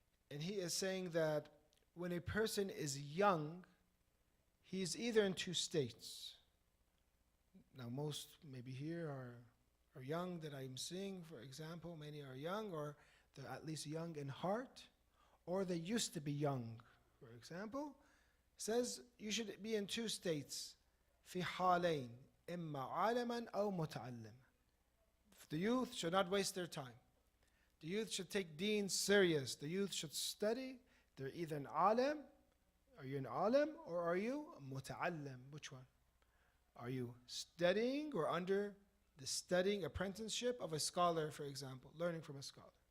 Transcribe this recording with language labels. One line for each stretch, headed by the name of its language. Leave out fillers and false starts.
English: And he is saying that when a person is young, he is either in two states. Now most maybe here are young that I'm seeing, for example, many are young, or they're at least young in heart, or they used to be young, for example. Says you should be in two states.
Arabic: في حالين إما عالما أو متعلم.
English: The youth should not waste their time. The youth should take deen serious. The youth should study. They're either an alim, are you an alim, or are you a muta'allim? Which one? Are you studying or under the studying apprenticeship of a scholar, for example, learning from a scholar?